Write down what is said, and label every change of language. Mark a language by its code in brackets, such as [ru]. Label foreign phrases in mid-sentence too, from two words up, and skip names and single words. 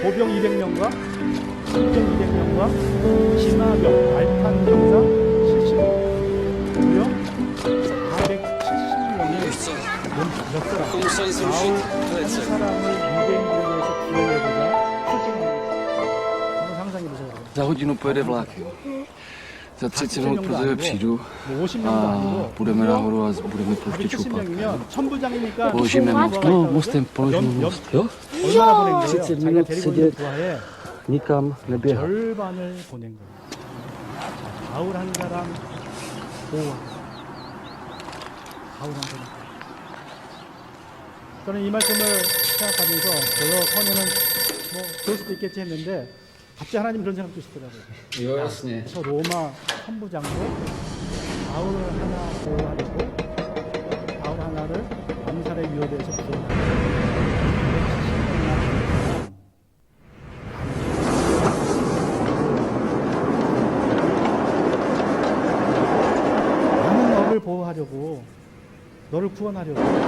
[ko] 보병 200명과 창병 200명과 기마병, 알판 병사 70명, 무려 470명이 몇 사람? 바울 한 사람을 유대인들에 의해서 구원해보자 출동합니다. 상상해 보세요. [cs] Za hodinu pojede vlak. Za 30 minut po tebe přijdu a půjdeme nahoru a budeme pouštět šupak. Položíme mostem, položíme most, jo? 30 minut sedět, nikam neběhat. [ko] 절반을 보낸 거예요. 바울 한 사람 보호. 바울 한 사람. 저는 이 말씀을 생각하면서 별로 처음에는 그럴 수도 있겠지 했는데 갑자기 하나님 그런 생각 드시더라고요. [cs] Jo, jasně. [ko] 저 로마 천부장도 바울을 하나 보호하려고 바울 하나를 암살의 위협에서 구원하려고 나는 너를 보호하려고 너를 구원하려고.